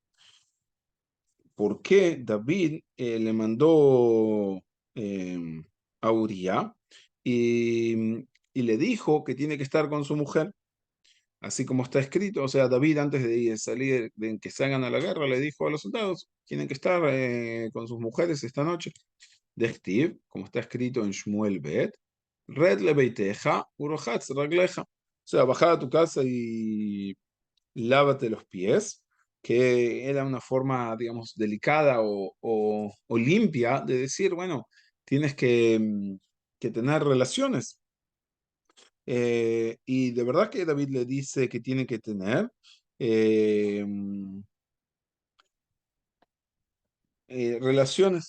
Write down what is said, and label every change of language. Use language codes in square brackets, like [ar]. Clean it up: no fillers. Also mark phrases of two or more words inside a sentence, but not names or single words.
[es] ¿Por qué David le mandó a Uriah y, y le dijo que tiene que estar con su mujer? Así como está escrito, o sea, David antes de salir, de que salgan a la guerra, le dijo a los soldados, tienen que estar con sus mujeres esta noche. [he] Dechtiv, [es] como está escrito en [he] Shmuel Bet, רד לביתך ורחץ רגליך. [es] O sea, baja a tu casa y lávate los pies, que era una forma, digamos, delicada o limpia de decir, bueno, tienes que tener relaciones. Y de verdad que David le dice que tiene que tener eh, relaciones.